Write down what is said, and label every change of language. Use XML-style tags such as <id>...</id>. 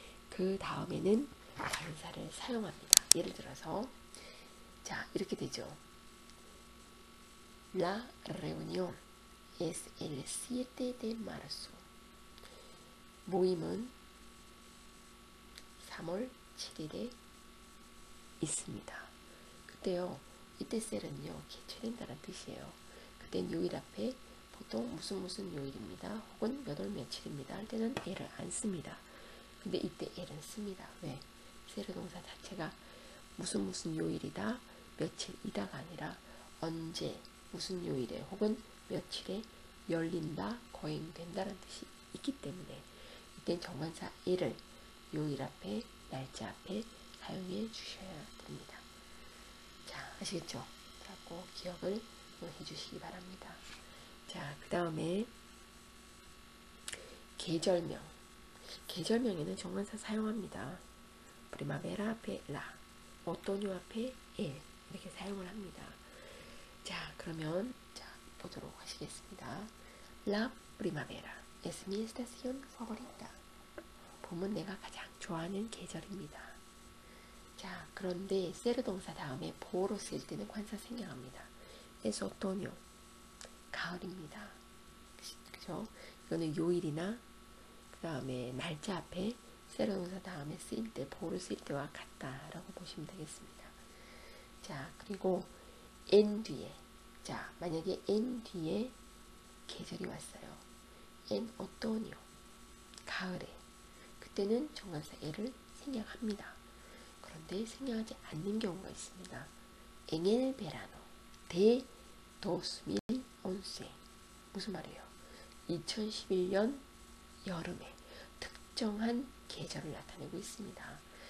<ko>그 다음에는 관사를 사용합니다. 예를 들어서 자, 이렇게 되죠.</ko> <es>La reunión es el 7 de marzo.</es> <ko>모임은 3월 7일에 있습니다. 그때요, 이때 셀은요 개최된다는 뜻이에요. 그땐 요일 앞에 보통 무슨 요일입니다 혹은 몇 월 며칠입니다 할 때는 L을 안 씁니다. 근데 이때 L은 씁니다. 왜? 세르 동사 자체가 무슨 요일이다 며칠이다가 아니라 언제 무슨 요일에 혹은 며칠에 열린다 거행된다는 뜻이 있기 때문에 이땐 정관사 L을 요일 앞에 날짜 앞에 사용해 주셔야 됩니다. 자, 아시겠죠? 꼭 기억을 해 주시기 바랍니다. 자, 그 다음에 계절명. 계절명에는 정관사 사용합니다. 프리마베라 앞에 라, 오토뇨 앞에 엘 이렇게 사용을 합니다. 자, 그러면 자, 보도록 하시겠습니다.</ko> <es>La primavera es mi estación favorita.</es> <ko>봄은 내가 가장 좋아하는 계절입니다. 자, 그런데 세르 동사 다음에 보어로 쓸 때는 관사 생략합니다.</ko> <es>es otoño,</es> <ko>가을입니다. 그죠? 이거는 요일이나 그 다음에 날짜 앞에 세르 동사 다음에 쓰일 때 보어로 쓰일 때와 같다라고 보시면 되겠습니다. 자, 그리고 en 뒤에, 자, 만약에 en 뒤에 계절이 왔어요.</ko> <es>en otoño,</es> <ko>가을에. 그때는 정관사 el을 생략합니다. 그런데 생략하지 않는 경우가 있습니다.</ko> <es>En el verano de 2011.</es> <ko>무슨 말이에요? 2011년 여름에 특정한 계절을 나타내고 있습니다.</ko>